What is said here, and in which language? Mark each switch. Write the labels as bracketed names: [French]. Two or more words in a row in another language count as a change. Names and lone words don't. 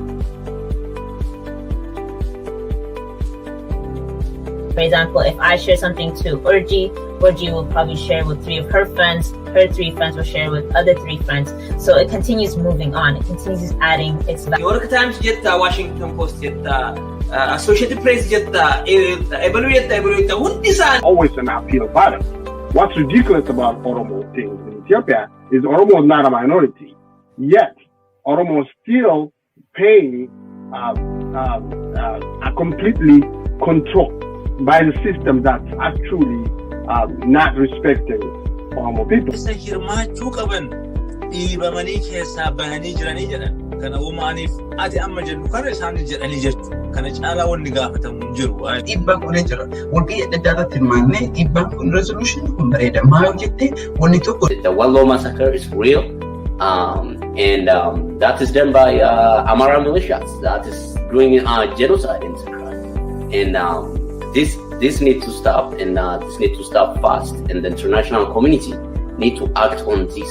[English] For example, if I share something to Urji will probably share with 3 of her friends, her 3 friends will share with other 3 friends. So it continues moving on. It continues adding its value. [Oromo] New York Times jetta, Washington Post jetta, Associated Press jetta, evaluate hundisa. [English] Always an appeal bottom. What's ridiculous about Oromo things in Ethiopia is Oromo is not a minority. Yet, Oromo is still paying a completely controlled by the system that's actually not respecting Oromo people. [Oromo] Kana uumaniif ati amma jennu kana isaanii jedhanii jirtu kana caalaa wanni gaafatamu hin jiru. Dhiibbaan kun jira walqii adda addaatti hirmaannee dhiibbaan kun resolution kun bareeda maal jette wanni tokko. [English] The Wallo massacre is real, and that is done by Amara militias. That is doing genocide in Tigray, and this needs to stop, and this needs to stop fast. And the international community need to act on this.